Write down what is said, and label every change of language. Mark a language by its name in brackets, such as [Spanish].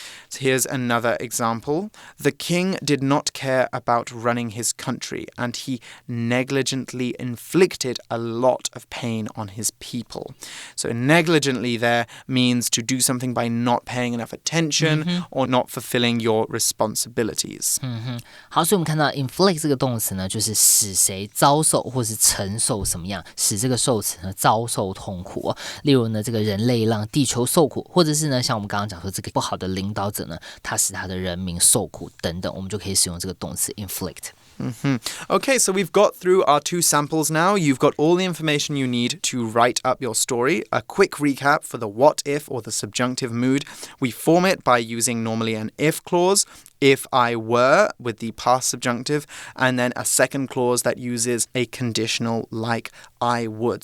[English] So here's another example. The king did not care about running his country, and he negligently inflicted a lot of pain on his people. So negligently there means to do something by not paying enough attention or not fulfilling your responsibilities. [Chinese] 好，所以我们看到 inflict 这个动词呢，就是使谁遭受或是承受什么样，使这个受词呢遭受痛苦例如呢，这个人类让地球受苦，或者是呢，像我们刚刚讲说这个不好的领导者呢，他使他的人民受苦等等，我们就可以使用这个动词 inflict。 [English] Okay, so we've got through our two samples now. You've got all the information you need to write up your story. A quick recap for the what if or the subjunctive mood. We form it by using normally an if clause. If I were, with the past subjunctive, and then a second clause that uses a conditional like I would.